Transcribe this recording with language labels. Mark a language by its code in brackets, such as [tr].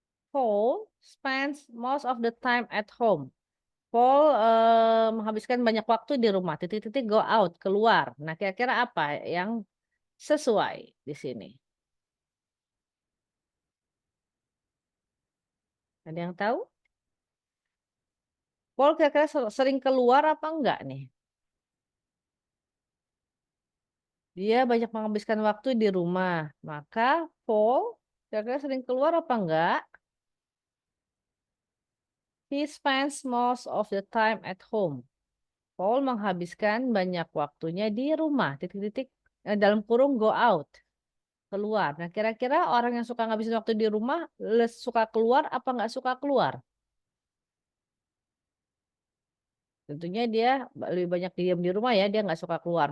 [en] Paul spends most of the time at home. [id] Paul menghabiskan banyak waktu di rumah. Titik-titik go out, keluar. Nah, kira-kira apa yang sesuai di sini? Ada yang tahu? Paul kira-kira sering keluar apa enggak nih? Dia banyak menghabiskan waktu di rumah. Maka Paul kira-kira sering keluar apa enggak? [en] He spends most of the time at home. [id] Paul menghabiskan banyak waktunya di rumah. Titik-titik dalam kurung go out. Keluar. Nah, kira-kira orang yang suka ngabisin waktu di rumah suka keluar apa nggak suka keluar? Tentunya dia lebih banyak diam di rumah ya, dia nggak suka keluar.